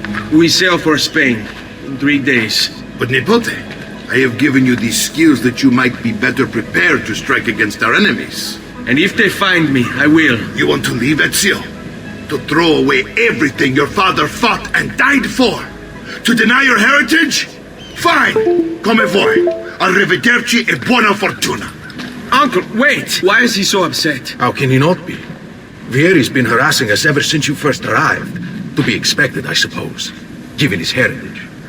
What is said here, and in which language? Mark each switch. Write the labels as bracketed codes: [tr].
[en] We sail for Spain in 3 days. But Nepote, I have given you these skills that you might be better prepared to strike against our enemies. And if they find me, I will. You want to leave Ezio? To throw away everything your father fought and died for? To deny your heritage? Fine! [it] Come vuoi. Arrivederci e buona fortuna. [en] Uncle, wait! Why is he so upset? How can he not be? Vieri's been harassing us ever since you first arrived. To be expected, I suppose, given his heritage.